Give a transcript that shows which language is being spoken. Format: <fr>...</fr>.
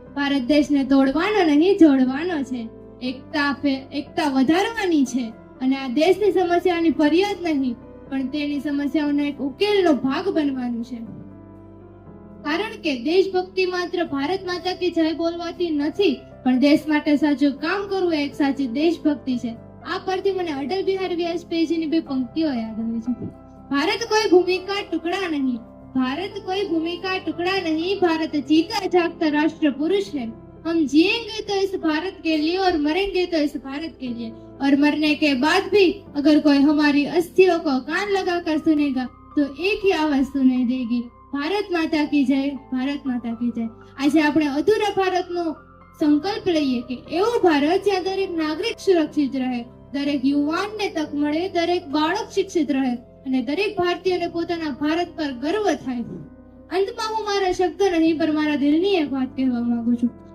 <gu>ભારત દેશને તોડવાનો નહીં, જોડવાનો છે. એકતા વધારવાની છે અને આ દેશની સમસ્યાની ફરિયાદ નહીં, પણ તેની સમસ્યાઓનો એક ઉકેલનો ભાગ બનવાનું છે. કારણ કે દેશભક્તિ માત્ર ભારત માતા કી જય બોલવાથી નથી, પણ દેશ માટે સાચું કામ કરવું એક સાચી દેશભક્તિ છે. આ પરથી મને અટલ બિહારી વાજપેયીજીની બે પંક્તિઓ યાદ આવે છે.</gu> <hi>ભારત કોઈ ભૂમિ કા ટુકડા નહીં, भारत कोई भूमि का टुकड़ा नहीं, भारत जीता जागता राष्ट्र पुरुष है. हम जिएंगे तो इस भारत के लिए और मरेंगे तो इस भारत के लिए, और मरने के बाद भी अगर कोई हमारी अस्थियों को कान लगाकर सुनेगा तो एक ही आवाज सुनाई देगी, भारत माता की जय, भारत माता की जय.</hi> <gu>આજે આપણે અધૂરા ભારતનો સંકલ્પ લઈએ કે એવું ભારત જ્યાં દરેક નાગરિક સુરક્ષિત રહે, દરેક યુવાનને તક મળે, દરેક બાળક શિક્ષિત રહે અને દરેક ભારતીયને પોતાના ભારત પર ગર્વ થાય. અંતમાં હું મારા શબ્દ નહીં પણ મારા દિલની એક વાત કહેવા માંગુ છું.</gu>